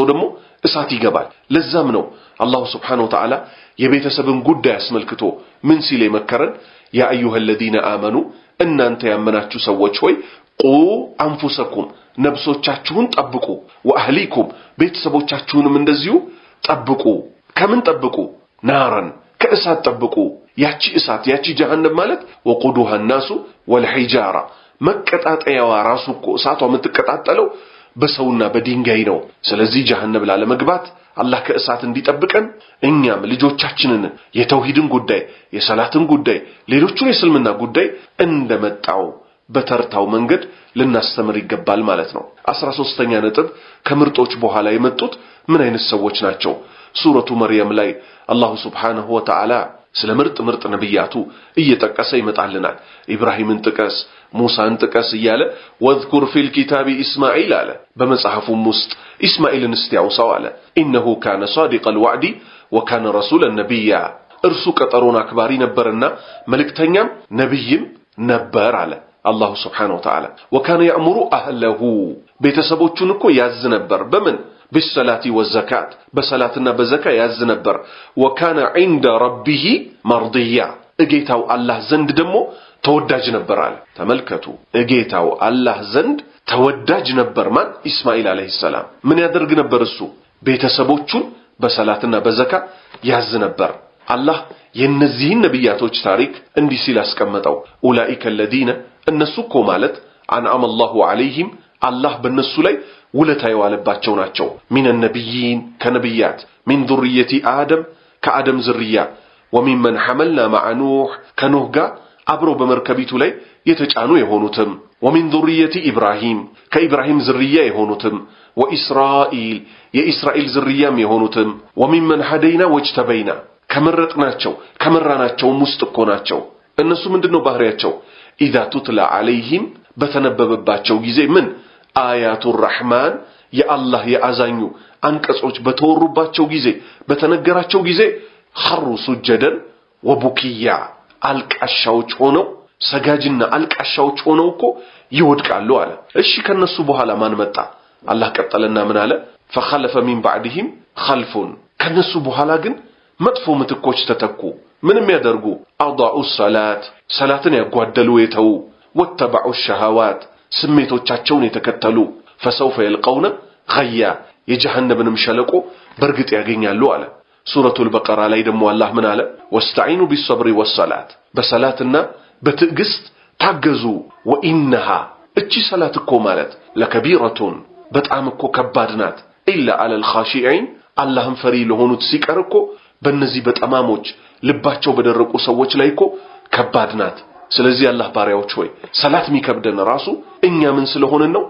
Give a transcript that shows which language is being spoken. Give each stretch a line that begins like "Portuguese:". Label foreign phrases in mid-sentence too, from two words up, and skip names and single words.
Amharic: ደግሞ እሳት ይገባል ለዛም ነው አላህ
Arabic: سبحانه وتعالى
Amharic: የቤተሰብን ጉዳይ አስመልክቶ ምን ሲል የመከረን
Arabic: يا أيها الذين آمنوا
Amharic: እናንተ ያመናችሁ ሰዎች ሆይ
Arabic: قوا أنفسكم
Amharic: ነፍሶቻችሁን ጠብቁ ወአህሊኩም ቤተሰቦቻችሁንም እንደዚሁ ጠብቁ ከምን ጠብቁ ናራን ከእሳት ጠብቁ ያቺ እሳት ያቺ ጀሃነም ማለት
Arabic: وقودها الناس والحجارة
Amharic: መቀጣጠያዋ ራሱ እኮ እሳቷ የምትቀጣጠለው በሰውና በድንጋይ ነው ስለዚህ ጀሃነም ላለመግባት አላህ ከእሳት እንዲጠብቀን እኛም ልጆቻችንን የተውሂድን ጉዳይ የሰላትን ጉዳይ ሌሎቹን የእስልምና ጉዳይ እንደመጣው በተርታው መንገድ ልናስተምር ይገባል ማለት ነው 13ኛ ነጥብ ከምርጦች በኋላ የመጡት ምን አይነት ሰዎች ናቸው ሱረቱ መርየም ላይ አላህ
Arabic: سبحانه وتعالى
Amharic: ስለ ምርጥ ነብያቱ እየጠቀሰ ይመጣልናል ኢብራሂምን ጥቀስ ሙሳን ጥቀስ ይያለ
Arabic: وذكر في الكتاب إسماعيل
Amharic: አለ በመጽሐፉም ውስጥ ኢስማኤልን እስቲያውሳው አለ
Arabic: انه كان صادق الوعد وكان رسولا نبيا
Amharic: እርሱ ቀጠሮን አክባሪ ነበርና መልእክተኛም ነብይም ነበር አለ
Arabic: الله سبحانه وتعالى وكان يأمر أهله
Amharic: ቤተሰቦቹን እኮ ያዝ ነበር በምን
Arabic: بالصلاة والزكاة بصلاتنا بزكاة
Amharic: ያዝ ነበር
Arabic: وكان عند ربه مرضيا
Amharic: እጌታው አላህ ዘንድ ደግሞ ተወዳጅ ነበር አለ ተመልከቱ እጌታው አላህ ዘንድ ተወዳጅ ነበር ማን ኢስማኤል
Arabic: عليه السلام
Amharic: ምን ያደርግ ነበር እሱ ቤተሰቦቹን በሰላትና በዘካት ያዝ ነበር አላህ የነዚህን ነብያቶች ታሪክ እንዲህ ሲል አስቀመጠው
Arabic: أولئك الذين
Amharic: እነሱ እኮ ማለት
Arabic: أنعم الله عليهم
Amharic: አላህ በእነሱ ላይ ውለታ የዋለባቸው ናቸው
Arabic: من نبيين
Amharic: ከነብያት
Arabic: من ذرية آدم
Amharic: ከአደም ዝርያ
Arabic: وممن حملنا مع نوح
Amharic: ከኖህ ጋር አብሮ በመርከቢቱ ላይ የተጫኑ የሆኑትም
Arabic: ومن ذرية إبراهيم كإبراهيم
Amharic: ዝርያ የሆኑትም وإسرائيل የኢስራኤል ዝርያም የሆኑትም
Arabic: وممن هدينا واجتبينا
Amharic: ከመረጥናቸው ከመራናቸው ውስጥ እኮ ናቸው እነሱ ምንድነው ባህሪያቸው
Arabic: إذا تتلى عليهم
Amharic: በተነበበባቸው ጊዜ ምን
Arabic: آيات الرحمن يا الله يا
Amharic: አዛኙ አንቀጾች በተወሩባቸው ጊዜ በተነገራቸው ጊዜ
Arabic: خروا سجدا
Amharic: وبكيا አልቃሻዎች ሆነው ሰጋጅና አልቃሻዎች ሆነው እኮ ይወድቃሉ አለ እሺ ከነሱ በኋላ ማን መጣ አላህ ቀጠለና ምን አለ
Arabic: فخلف من بعدهم خلف
Amharic: ከነሱ በኋላ ግን መጥፎ ምትኮች ተተኩ ምንም ያደርጉ
Arabic: أضاعوا الصلاة
Amharic: ሰላትን ያጓደሉ የተው
Arabic: وتبعوا الشهوات
Amharic: ስሜቶቻቸውን የተከተሉ
Arabic: فسوف يلقون غيا
Amharic: የጀሃነምንም ሸለቆ በርግጥ ያገኛሉ አለ ሱረቱል በቀራ ላይ ደግሞ አላህ ምን አለ
Arabic: واستعينوا بالصبر والصلاة
Amharic: በሰላትና በትዕግስት ታገዙ ወኢነሃ እቺ ሰላት እኮ ማለት ለከቢረቱን በጣም እኮ ከባድ ናት
Arabic: إلا على الخاشعين
Amharic: አላህን ፈሪ ለሆኑት ሲቀር እኮ በእነዚህ በጠማሞች ልባቸው በደረቁ ሰዎች ላይ እኮ ከባድ ናት ስለዚህ አላህ ባሪያዎች ሆይ ሰላት የሚከብደን ራሱ እኛ ምን ስለሆነን ነው?